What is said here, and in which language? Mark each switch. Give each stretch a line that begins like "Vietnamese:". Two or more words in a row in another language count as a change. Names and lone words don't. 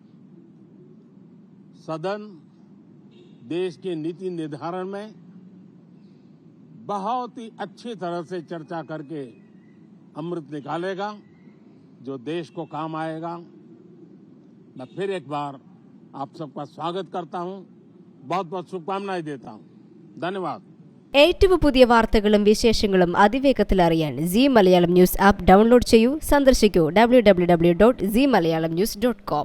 Hindi: सदन देश के नीति निर्धारण में बहुत ही अच्छी तरह से चर्चा करके अमृत निकालेगा, जो देश को काम आएगा। मैं फिर एक बार आप सबका स्वागत करता हूं, बहुत बहुत शुभकामनाएं देता हूं। धन्यवाद।
Malayalam: ഏറ്റവും പുതിയ വാർത്തകളും വിശേഷങ്ങളും അതിവേഗത്തിൽ അറിയാൻ സീ മലയാളം ന്യൂസ് ആപ്പ് ഡൗൺലോഡ് ചെയ്യൂ. സന്ദർശിക്കൂ www.zeemalayalamnews.com.